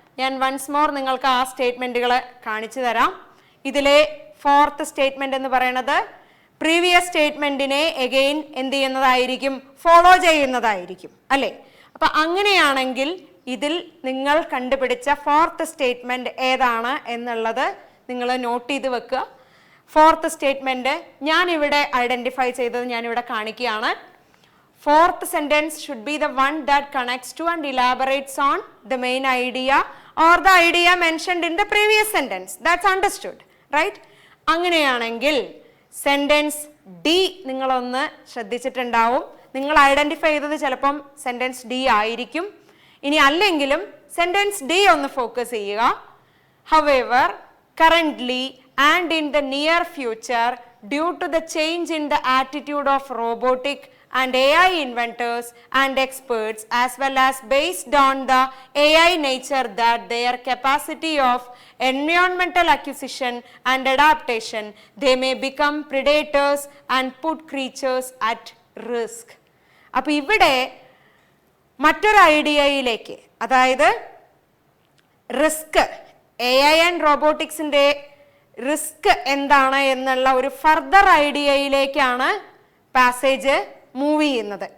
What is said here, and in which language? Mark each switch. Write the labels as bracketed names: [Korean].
[Malayalam] ഞാൻ once more നിങ്ങൾക്ക് ആ സ്റ്റേറ്റ്മെന്റുകൾ കാണിച്ചു തരാം. ഇതിലെ ഫോർത്ത് സ്റ്റേറ്റ്മെന്റ് എന്ന് പറയുന്നത് പ്രീവിയസ് സ്റ്റേറ്റ്മെന്റിനെ എഗെയിൻ എന്ത് ചെയ്യുന്നതായിരിക്കും? ഫോളോ ചെയ്യുന്നതായിരിക്കും അല്ലേ? അപ്പൊ അങ്ങനെയാണെങ്കിൽ ഇതിൽ നിങ്ങൾ കണ്ടുപിടിച്ച ഫോർത്ത് സ്റ്റേറ്റ്മെന്റ് ഏതാണ് എന്നുള്ളത് നിങ്ങൾ നോട്ട് ചെയ്ത് വെക്കുക. ഫോർത്ത് സ്റ്റേറ്റ്മെന്റ് ഞാൻ ഇവിടെ ഐഡന്റിഫൈ ചെയ്തത് ഞാൻ ഇവിടെ കാണിക്കുകയാണ്. [English] Fourth sentence should be the one that connects to and elaborates on the main idea or the idea mentioned in the previous sentence. That's understood, right? [Malayalam] അങ്ങനെയാണെങ്കിൽ സെന്റൻസ് ഡി നിങ്ങളൊന്ന് ശ്രദ്ധിച്ചിട്ടുണ്ടാവും. നിങ്ങൾ identify ചെയ്തത് ചിലപ്പം സെന്റൻസ് ഡി ആയിരിക്കും. ഇനി അല്ലെങ്കിലും sentence D ഒന്ന് focus ചെയ്യുക. [English] However, currently and in the near future, due to the change in the attitude of robotic and AI inventors and experts, as well as based on the AI nature that their capacity of environmental acquisition and adaptation, they may become predators and put creatures at risk. [Malayalam] അപ്പോൾ ഇവിടെ മറ്റൊരു ഐഡിയയിലേക്ക്, അതായത് risk, AI and റോബോട്ടിക്സിന്റെ risk എന്താണ് എന്നുള്ള ഒരു further ഐഡിയയിലേക്കാണ് passage move ചെയ്യുന്നത്.